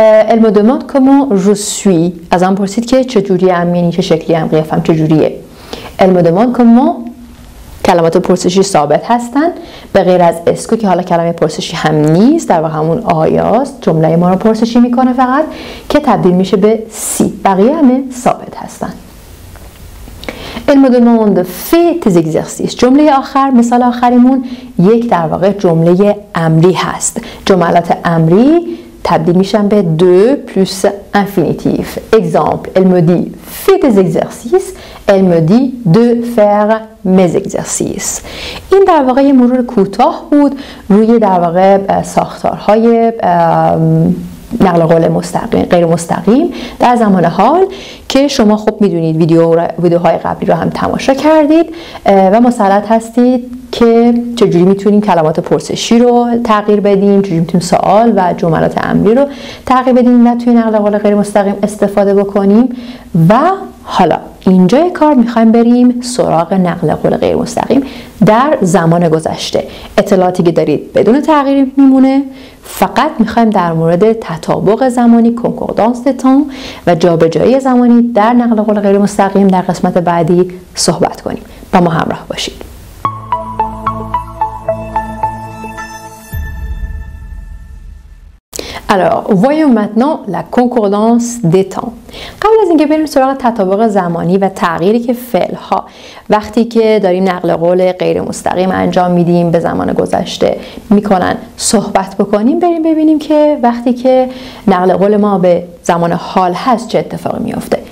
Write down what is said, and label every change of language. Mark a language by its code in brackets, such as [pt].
[fr] elle me demande comment je suis. [fa] ازم پرسید که چجوری ام، یعنی چه شکلی ام، قیافم چجوریه. [fr] elle me demande comment [fa] کلمات پرسشی ثابت هستن به غیر از اسکو که حالا کلمه پرسشی هم نیست، در واقع همون آیاست، جمله ما رو پرسشی میکنه فقط که تبدیل میشه به سی، بقیه همه ثابت هستن. [fr] elle me demande fais tes exercices. [fa] جمله آخر، مثال آخریمون یک در واقع جمله امری هست. جملات امری تبدیل میشن به دو پلوس infinitif. [fr] Exemple, elle me dit fais tes exercices. elle me dit de faire mes exercices. [fa] این در واقع یه مرور کوتاه بود روی در واقع ساختارهای نقل قول مستقیم غیر مستقیم در زمان حال که شما خب میدونید ویدیوهای قبلی رو هم تماشا کردید و مسلط هستید که چجوری میتونیم کلمات پرسشی رو تغییر بدیم، چجوری میتونیم سوال و جملات امری رو تغییر بدیم و توی نقل قول غیر مستقیم استفاده بکنیم. و حالا اینجای کار میخوایم بریم سراغ نقل قول غیر مستقیم در زمان گذشته. اطلاعاتی که دارید بدون تغییر میمونه، فقط میخوایم در مورد تطابق زمانی کنکوردانس د تام و جابجایی زمانی در نقل قول غیر مستقیم در قسمت بعدی صحبت کنیم. با ما همراه باشید. [fr] Alors, voyons maintenant la concordance des temps. [fa] قبل از اینکه بریم سراغ تطابق زمانی و تغییری که فعل ها وقتی که داریم نقل قول غیر مستقیم انجام میدیم به زمان گذشته میکنن صحبت بکنیم، بریم ببینیم که وقتی که نقل قول ما به زمان حال هست چه اتفاقی میفته.